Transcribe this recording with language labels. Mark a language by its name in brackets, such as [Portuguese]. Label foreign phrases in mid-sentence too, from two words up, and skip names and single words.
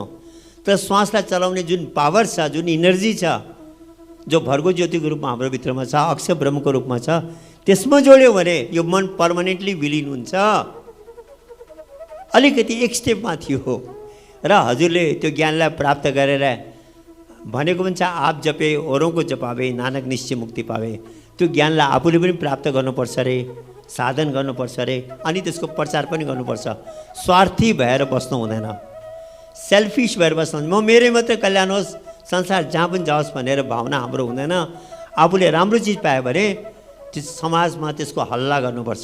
[Nepali] तर श्वासलाई चलाउने जुन पावर छ, जुन इनर्जी छ, जो भर्गो ज्योतिको रूपमा हाम्रो भित्रमा छ, अक्षय ब्रह्मको रूपमा छ, त्यसमा जोड्यो भने यो मन पर्मानेन्टली विलिन हुन्छ। अलिकति एक स्टेप माथि हो। र हजुरले त्यो ज्ञानलाई प्राप्त गरेर भनेको पनि छ [Hindi] आप जपे औरों को जपावे, नानक निश्चय मुक्ति पावे। [Nepali] त्यो ज्ञानलाई आफूले पनि प्राप्त गर्नुपर्छ रे, साधन गर्नुपर्छ रे, अनि त्यसको प्रचार पनि गर्नुपर्छ। स्वार्थी भएर बस्नु हुँदैन, सेल्फिस भएर बस्नु। म मेरै मात्रै कल्याण होस्, संसार जहाँ पनि जाओस् भनेर भावना हाम्रो हुँदैन। आफूले राम्रो चिज पायो भने त्यो समाजमा त्यसको हल्ला गर्नुपर्छ।